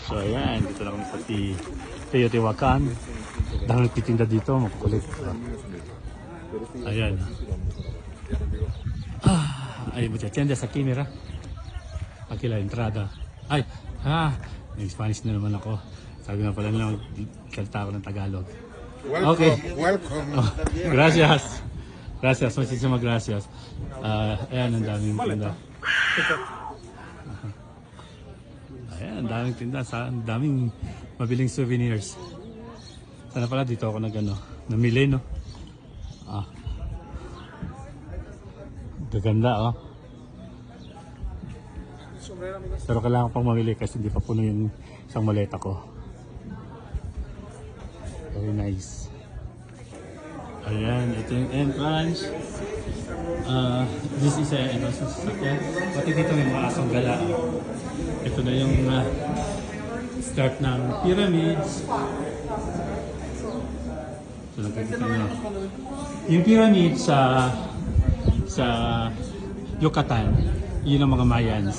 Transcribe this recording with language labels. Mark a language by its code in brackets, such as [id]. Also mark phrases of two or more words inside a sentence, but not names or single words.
[tl] So ayan, dito na kami sa Teotihuacan. Dahil nagtitinda dito, makukulit. Ayan. [es] Hay muchachas aquí, mira. Aquí la entrada. Ay, [en] in Spanish [tl] na naman ako. Sabi nga pala nila, salta ako ng Tagalog. [en] Welcome, Okay. welcome. [es] Oh, gracias. Gracias, muchísimas gracias. [tl] Ayan, ang daming tinda. Ayan, ang daming tinda. Ang daming mabiling souvenirs. Sana pala dito ako namili, no? Gaganda, oh. Pero kailangan pang mamili kasi hindi pa puno yung isang maleta ko. [en] Very nice. [tl] Ayan, ito yung entrance. [en] This is a entrance [tl] sa sasakyan. Pati dito may mga asong gala. Ito na yung start ng pyramids. So nakikita nyo. Yung pyramid sa Yucatan, yun ang mga Mayans.